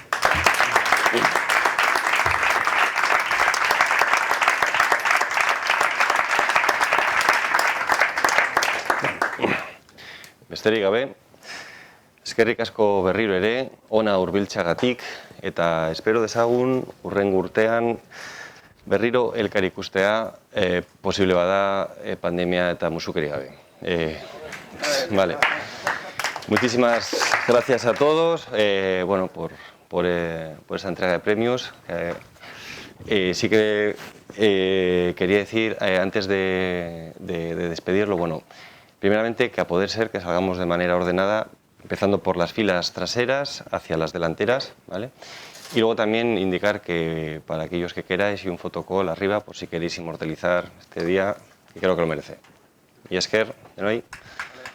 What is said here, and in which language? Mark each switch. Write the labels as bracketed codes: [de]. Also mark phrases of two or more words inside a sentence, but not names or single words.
[eu] Besterik gabe, eskerrik asko berriro ere, ona hurbiltzeagatik, eta espero dezagun hurrengo urtean berriro elkar ikustea posible bada pandemia eta musukeri gabe. [es] Vale. Muchísimas gracias a todos bueno, por esa entrega de premios. Sí que quería decir, antes de despedirlo, bueno, primeramente que a poder ser que salgamos de manera ordenada, empezando por las filas traseras hacia las delanteras, ¿vale? Y luego también indicar que para aquellos que queráis y un fotocall arriba, por si queréis inmortalizar este día, que creo que lo merece. [eu] Y esker, denoi.